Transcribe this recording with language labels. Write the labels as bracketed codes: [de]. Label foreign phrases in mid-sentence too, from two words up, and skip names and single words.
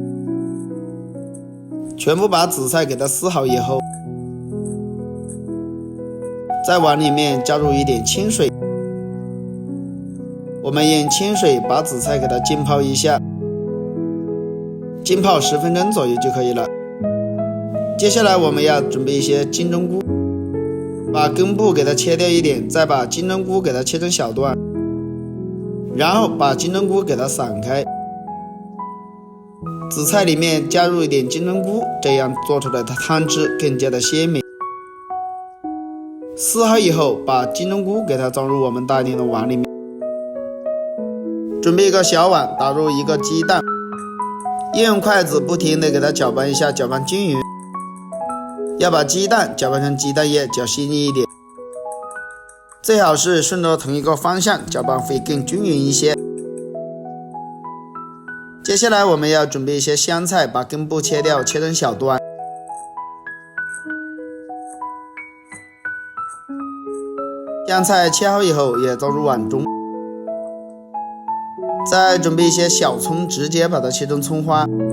[zh] 全部把紫菜給它撕好以後，再往裡面加入一點清水，我們用清水把紫菜給它浸泡一下，浸泡10分鐘左右就可以了。接下來我們要準備一些金針菇，把根部給它切掉一點，再把金針菇給它切成小段，然後把金針菇給它散開，紫菜裡面加入一點金針菇，這樣做出來的湯汁更加的鮮美。撕好以後，把金針菇給它裝入我們大一點的碗裡面，準備一個小碗，打入一個雞蛋，用筷子不停地給它攪拌一下，攪拌均勻。要把雞蛋攪拌成雞蛋液，攪細膩一點，最好是順着同一個方向攪拌，會更均勻一些。接下來我們要準備一些香菜，把根部切掉，切成小段。香菜切好以後也装入碗中，再準備一些小蔥，直接把它切成蔥花。